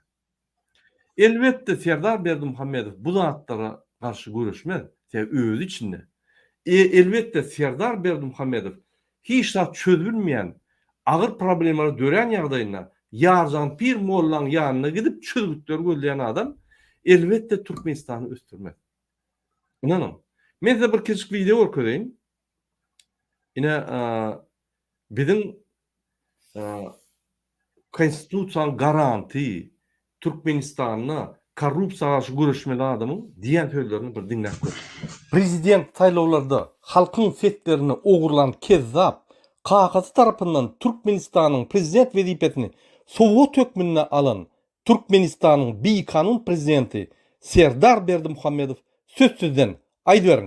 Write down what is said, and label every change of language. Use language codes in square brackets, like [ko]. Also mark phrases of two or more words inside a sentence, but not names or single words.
[tk] Elbetde Serdar Berdimuhammedow bu zatlara garşy göreşmez, öz içinde. Elbetde Serdar Berdimuhammedow hiç zat çözülmeýän agyr problemleri dören ýagdaýynda ýarjan pir mollaň ýanyna gidip çözgütler gözleýän adam elbette Türkmenistan'ı östürmez. İnanın. Men size bir küçük video görkezeyim. Yine bizim konstitusiýanyň garanti Türkmenistan'na korrupsiýaga garşy güreşmeli adamyň diýen sözlerini bir dinläp gör. Prezident saýlawlarda halkyň setlerini ogurlan kezzap kakasy tarapyndan Türkmenistan'yň prezident wezipetini Sowet hökmüne alan Türkmenistan'yň beýkanun prezidenti Serdar Berdimuhammedow sözsüzden aýdyberiň.